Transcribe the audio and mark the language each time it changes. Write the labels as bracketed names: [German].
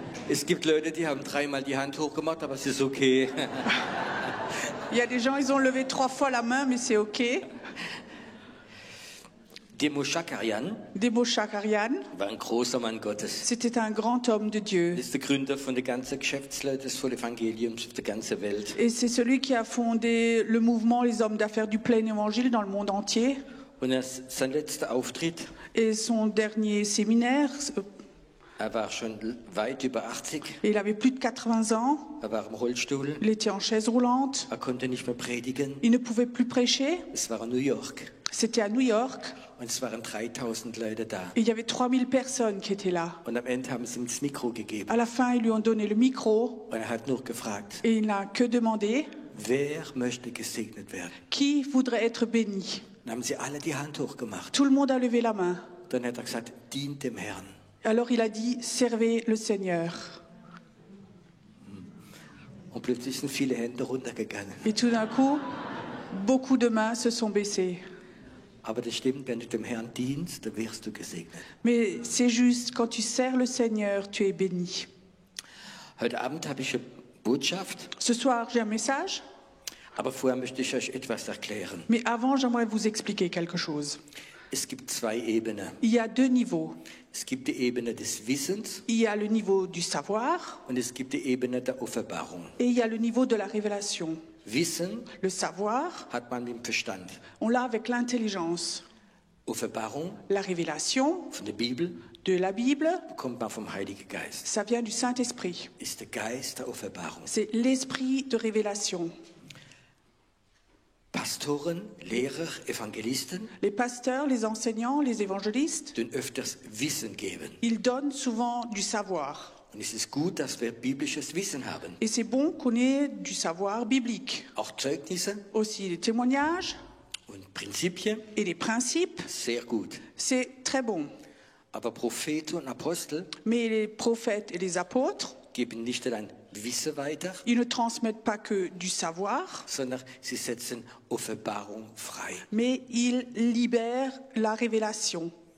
[German] Es gibt Leute, die haben 3-mal die Hand hochgemacht, aber es ist okay. [French] Il y a des gens, ils ont levé 3 fois la main, mais c'est OK. [German] Demo Shakarian [French] Debo Shakarian, [German] war ein großer Mann Gottes. [French] c'était un grand homme de Dieu. [German] Er ist der Gründer von der ganzen Geschäftsleute des Evangeliums auf der ganzen Welt. [French] Et c'est celui qui a fondé le mouvement Les Hommes d'Affaires du Plein Évangile dans le monde entier. [German] Und sein letzter Auftritt, [French] Et son dernier séminaire, [German] war schon weit über 80. [French] il avait plus de 80 ans. [German] War im Rollstuhl. [French] Il était en chaise roulante. [German] Konnte nicht mehr predigen. [French] Il ne pouvait plus prêcher. [German] Es war in New York. [French] C'était à New York. [German] Und es waren 3000 Leute da. [French] Et il y avait 3000 personnes qui étaient là. [German] Und am Ende haben sie ihm das Mikro gegeben. [French] À la fin, ils lui ont donné le micro. [German] Und hat nur gefragt, [French] Et il n'a que demandé, [German] wer möchte gesegnet werden? [French] qui voudrait être béni? [German] Dann haben sie alle die Hand hochgemacht. [French] Tout le monde a levé la main. [German] Dann hat er gesagt, dient dem Herrn. [French] Alors il a dit, servez le Seigneur. [German] Und plötzlich sind viele Hände runtergegangen. [French] Et tout d'un coup, beaucoup de mains se sont baissées. [German] Aber das stimmt, wenn du dem Herrn dienst, dann wirst du gesegnet. [French] Mais c'est juste, quand tu sers le Seigneur, tu es béni. [German] Heute Abend habe ich eine Botschaft, [French] Ce soir, j'ai un message, [German] aber vorher möchte ich euch etwas erklären. [French] mais avant, j'aimerais vous expliquer quelque chose. [German] Es gibt 2 Ebenen. [French] Il y a 2 niveaux. [German] Es gibt die Ebene des Wissens [French] Il y a le niveau du savoir [German] und es gibt die Ebene der Offenbarung. [French] et il y a le niveau de la révélation. [German] Wissen [French] Le savoir, [German] hat man mit dem Verstand. [French] on l'a avec l'intelligence. [German] Offenbarung [French] La révélation [German] von der Bibel [French] de la Bible, [German] bekommt man vom Heiligen Geist. [French] ça vient du Saint-Esprit. [German] Ist der Geist der Offenbarung. [French] C'est l'esprit de révélation. [German] Pastoren, Lehrer, Evangelisten [French] Les pasteurs, les enseignants, les évangélistes, [German] den öfters Wissen geben. [French] ils donnent souvent du savoir. [German] Und es ist gut, dass wir biblisches Wissen haben. [French] Et c'est bon qu'on ait du savoir biblique. [German] Auch Zeugnisse [French] Aussi les témoignages [German] und Prinzipien, [French] et les principes, [German] sehr gut. [French] c'est très bon. [German] Aber Propheten und Apostel [French] Mais les prophètes et les apôtres, [German] geben nicht allein Wissen weiter, [French] Ils ne transmettent pas que du savoir, [German] sondern sie setzen Offenbarung frei. [French] mais ils libèrent la révélation.